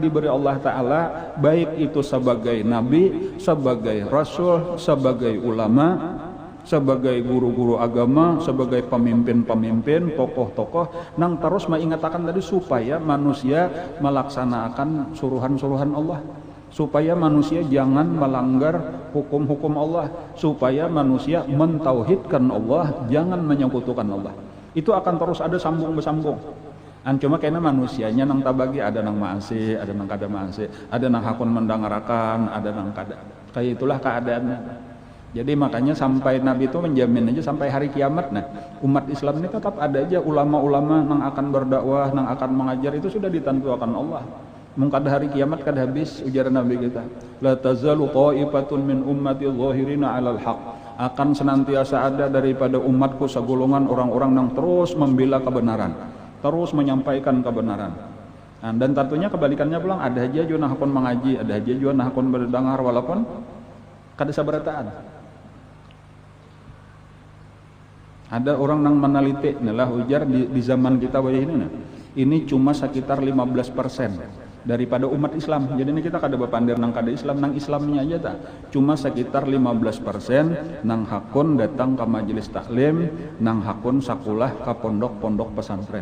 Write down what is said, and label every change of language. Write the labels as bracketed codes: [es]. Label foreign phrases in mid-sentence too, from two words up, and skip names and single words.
[id] diberi Allah Ta'ala, baik itu sebagai nabi, sebagai rasul, sebagai ulama, sebagai guru-guru agama, sebagai pemimpin-pemimpin, tokoh-tokoh yang terus mengingatkan tadi supaya manusia melaksanakan suruhan-suruhan Allah, supaya manusia jangan melanggar hukum-hukum Allah, supaya manusia mentauhidkan Allah, jangan menyekutukan Allah. Itu akan terus ada sambung-bersambung. [bjn] Cuma karena manusianya nang tabagi, ada nang maasi, ada nang kada maasi, ada nang hakun mendangarakan, ada nang kada. [id] Kayak itulah keadaannya. Jadi makanya sampai Nabi itu menjamin aja sampai hari kiamat, nah umat Islam ini tetap ada aja ulama-ulama yang akan berdakwah, yang akan mengajar, itu sudah ditentukan Allah. Mungkin hari kiamat kada habis, ujar Nabi kita, [ar] لا تزال طائفة من أمتي ظاهرين على الحق, [id] akan senantiasa ada daripada umatku segolongan orang-orang yang terus membela kebenaran, terus menyampaikan kebenaran. [bjn] Nah, dan tentunya kebalikannya pulang, ada aja juga nak hakun mengaji, ada aja juga nak hakun berdengar walaupun kada sabarataan. [id] Ada orang yang meneliti, inilah ujar di zaman kita ini, ini cuma sekitar 15% daripada umat Islam. [bjn] Jadi ini kita kada berpandir nang kada Islam, nang Islamnya aja tak. Cuma sekitar 15% nang hakun datang ke majelis taklim, nang hakun sakulah ke pondok-pondok pesantren.